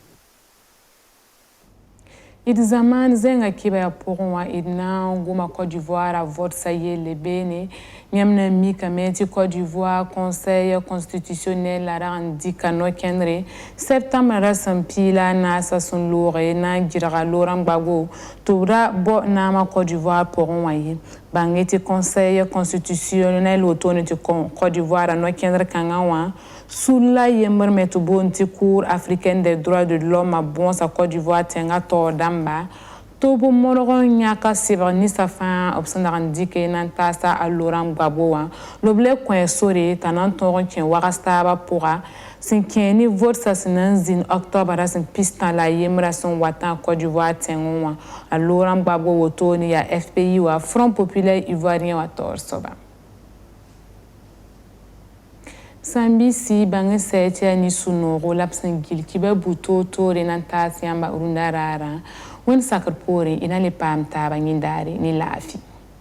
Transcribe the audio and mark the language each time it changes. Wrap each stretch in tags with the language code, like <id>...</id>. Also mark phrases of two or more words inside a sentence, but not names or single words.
<mos>d zaman zẽnga kɩba ya pʋgẽ wã d na n goma Côte d'Ivoire a vodsã yelle beene yãmb na n mikame tɩ Côte d'Ivoire conseil constitutionnel la rag n dɩka no-kẽndre septãmbr ra sẽn piila a naasã sẽn looge na n gɩrga loorã gbago tɩ b ra bao naamã Côte d'Ivoire pʋgẽ wã ye bãnge tɩ conseil constitutionnel wotone tɩ Côte d'Ivoire a no-kẽndr kãngã wã sulla yembr me tɩ boond tɩ cour africaine des droits de l'homme a bõosa Côte d'Ivoire tẽngã taoor dãmba tɩ b modg n yãka sɩbg ninsã fãa b sẽn dag n dɩke na n taasa a loorã gbabo wã la b le kõ sore t'a na n tõog n kẽ wags taabã pʋga sẽn kẽ ne vodsã sẽn na n zĩnd octobre ra sẽn pis tã la a yembrã sẽn watã a Côte d'Ivoire tẽngẽ wã a loorã gbabo wotone yaa FPI wa Front populaire ivoirien wa taoor soaba Sambisi bãng sɛɛ tɩ yaa ni-sũ-noogo la b sẽn gil kɩba bu-toor-toore na n taas yãmba rũndã raarã wẽnd sakr poorẽ y na le paam taaba yĩndaare ne laafɩ</mos>